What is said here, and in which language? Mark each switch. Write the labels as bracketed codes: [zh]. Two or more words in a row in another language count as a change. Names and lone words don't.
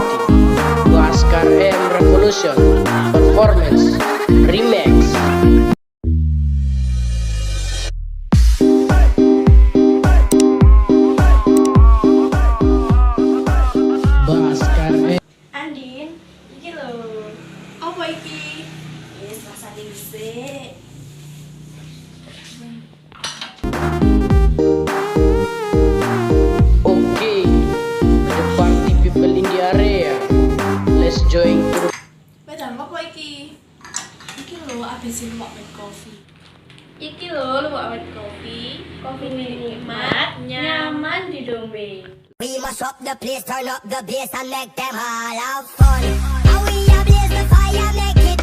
[en] Tugas Revolution Performance Remix. [jv] Andin, iki lho. Apa iki? Wis rasane dhisik. [en] Let's join to the [jv] Padahal apa iki? Iki lho ABC LUWAK with coffee. Iki lho LUWAK with coffee. Kopine nikmat, nyaman diombe. [en] We must up the place, turn up the bass and make them all have fun. And we ablaze the fire, make